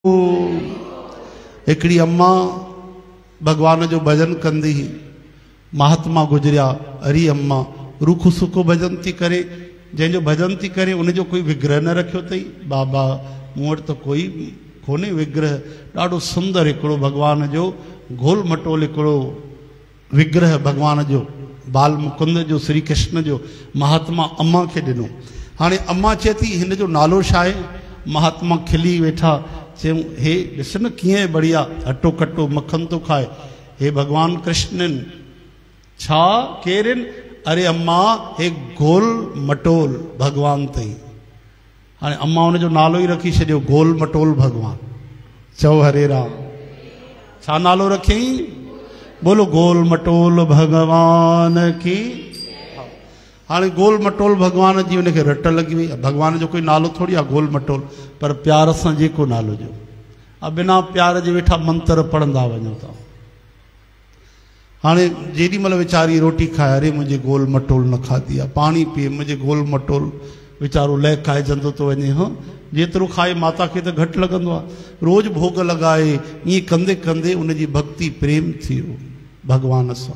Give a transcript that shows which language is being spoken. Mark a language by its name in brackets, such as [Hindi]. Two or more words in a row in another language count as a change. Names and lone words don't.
[Sindhi] हिकिड़ी अम्मा भगवान जो भजन कंदी ही, महात्मा गुजरिया, अरी अम्मा रूखो सुखो भजन थी करे, जंहिंजो भजन थी करे उनजो कोई विग्रह न रखियो अथई। बाबा मूं वटि त कोई कोन्हे विग्रह, ॾाढो सुंदर हिकिड़ो भगवान जो गोल मटोल हिकिड़ो विग्रह भगवान जो बाल मुकुंद जो श्री कृष्ण जो महात्मा अम्मा खे ॾिनो। हाणे अम्मा चए थी हिन जो नालो छा आहे? महात्मा खिली वेठा, चयूं हे ॾिस न कीअं बढ़िया हटो कटो मक्खन तो खाए, हे भगवान कृष्णन छा केरन? अरे अम्मा हे गोल मटोल भगवान तई। हाणे अम्मा हुनजो नालो ई रखी छॾियो गोल मटोल भगवान। चओ हरे राम। छा नालो रखियईं? [Hindi] बोलो गोल मटोल भगवान की। [Sindhi] हाणे गोल मटोल भगवान जी उनखे रट लगी वई। भगवान जो कोई नालो थोड़ी आहे गोल मटोल, पर प्यार सां जेको नालो जो, अब बिना प्यार जे वेठा मंत्र पढ़ंदा वञो था। हाणे जेॾी महिल वीचारी रोटी खाए, अरे मुंहिंजे गोल मटोल न खाधी आहे, पाणी पीए मुंहिंजे गोल मटोल, वीचारो लह खाइजंदो थो वञे। हाँ जेतिरो खाए माता खे त घटि लॻंदो आहे, रोज़ भोग लॻाए, ईअं कंदे कंदे उनजी भक्ति प्रेम थी वियो भगवान सां।